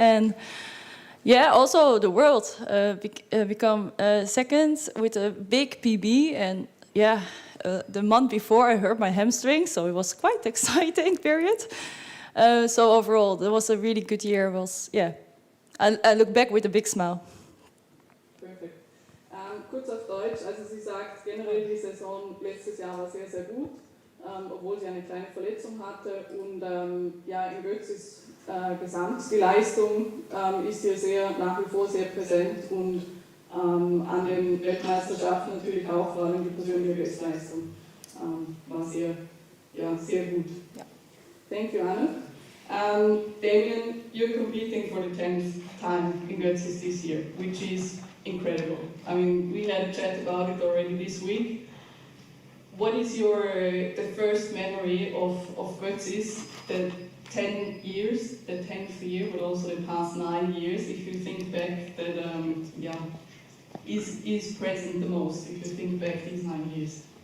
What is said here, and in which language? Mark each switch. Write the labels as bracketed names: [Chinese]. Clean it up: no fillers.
[English] And yeah, also the world become second with a big PB, and yeah, the month before I hurt my hamstring, so it was quite exciting period. So overall, that was a really good year. I look back with a big smile. [German] Perfekt. Kurz auf Deutsch, also sie sagt, generell die Saison letztes Jahr war sehr, sehr gut, obwohl sie eine kleine Verletzung hatte, und in Götzis gesamt die Leistung ist hier nach wie vor sehr präsent, und an den Weltmeisterschaften natürlich auch, vor allem die persönliche Bestleistung war sehr gut. Ja. [English] Thank you, Anna. Damien, you're competing for the 10th time in Götzis this year, which is incredible. I mean, we had a chat about it already this week. What is the first memory of Götzis, the 10 years, the 10th year, but also the past 9 years, if you think back, that is present the most, if you think back these 9 years?